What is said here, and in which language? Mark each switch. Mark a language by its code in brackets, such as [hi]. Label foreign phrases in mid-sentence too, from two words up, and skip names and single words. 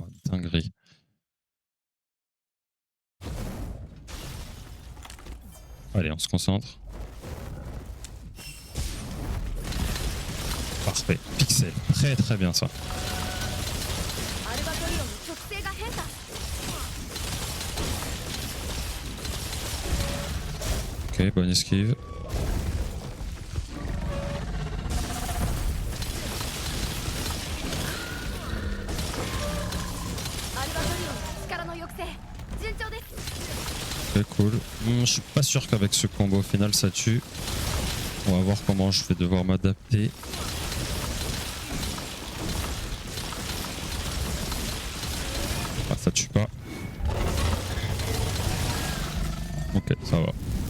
[fr] Dinguerie. Allez, on se concentre. Parfait. Pixel. Très très bien ça. [ja] アルバトリオンの属性が変化。 [fr] Ok, bonne esquive. [ja] アルバトリオンの力の抑制順調です。 [fr] Ok, cool. Je suis pas sûr qu'avec ce combo au final ça tue. On va voir comment je vais devoir m'adapter. Ah, ça tue pas. Ok, ça va.